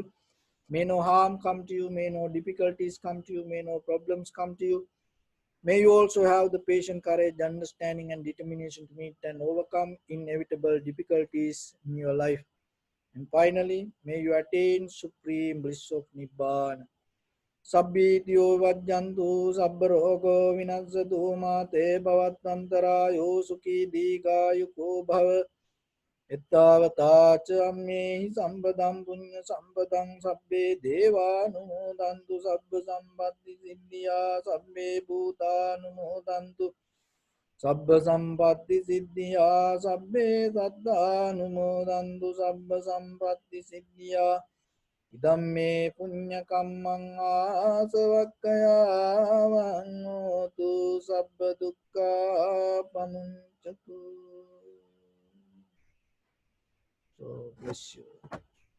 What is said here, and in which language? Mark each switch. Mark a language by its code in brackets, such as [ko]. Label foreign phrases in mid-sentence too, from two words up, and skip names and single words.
[en] May no harm come to you, may no difficulties come to you, may no problems come to you. May you also have the patient courage, understanding, and determination to meet and overcome inevitable difficulties in your life. And finally, may you attain supreme bliss of Nibbana. [pi] Sabbityo vajjantu sabbarogo vinasatu mate bhavatantarayo sukhi dīghāyuko bhava. Ettavata ca ammehi sampadam punya sampadam sabbe devanumodantu sabba sampatti siddhya sabbe bhutanumodantu sabba sampatti siddhya sabbe saddhanumodantu sabba sampatti siddhya idam me punya kammang asavakkaya vannotu sabba dukkha pamuncatu. [en] So bless you.